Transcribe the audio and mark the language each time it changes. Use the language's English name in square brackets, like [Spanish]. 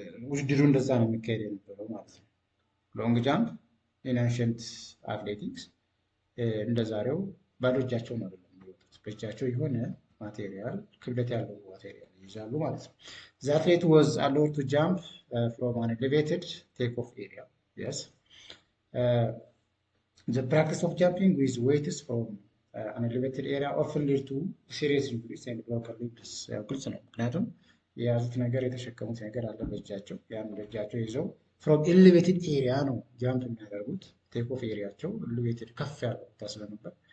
[Amharic] ውድድሩ እንደዛ ነው የሚካሄድ የነበረው ማለት ነው። ሎንግ ጃምፕ ኢን አንሸንት አትሌቲክስ እንደ ዛሬው ባዶ እጃቸውን አይደለም የሚወጡት። በእጃቸው የሆነ ማቴሪያል ክብደት ያለው ማቴሪያል ይዛሉ ማለት ነው። [English] The athlete was allowed to jump from an elevated take-off area. Yes. The practice of jumping with weights from an elevated area often lead to serious injuries and broken limbs. [Amharic] ግልጽ ነው። ምክንያቱም የያዙት ነገር የተሸከሙት ነገር አለ በእጃቸው። ያን በእጃቸው ይዘው [English] from elevated area [Amharic] ነው ጃምፕ የሚያደርጉት። ቴክ ኦፍ ኤሪያቸው elevated ከፍ ያለ ቦታ ስለነበር